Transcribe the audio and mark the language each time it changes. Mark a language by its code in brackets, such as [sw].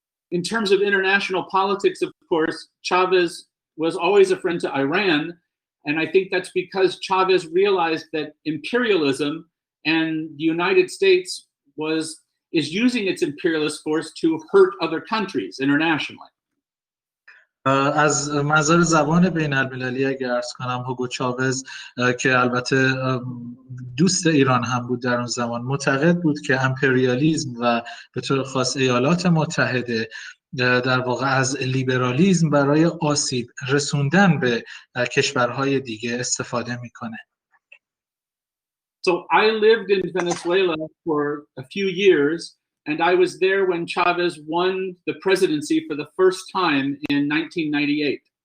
[en] In terms of international politics, of course, Chavez was always a friend to Iran, and I think that's because Chavez realized that imperialism and the United States is using its imperialist force to hurt other countries internationally. [fa] از منظر زبان بین المللی اگر عرض کنم، هوگو چاوز که البته دوست ایران هم بود در اون زمان، معتقد بود که امپریالیسم و به طور خاص ایالات متحده در واقع از لیبرالیسم برای آسیب رسوندن به کشورهای دیگه استفاده میکنه. [en] So I lived in Venezuela for a few years, and I was there when Chavez won the presidency for the first time in 1998.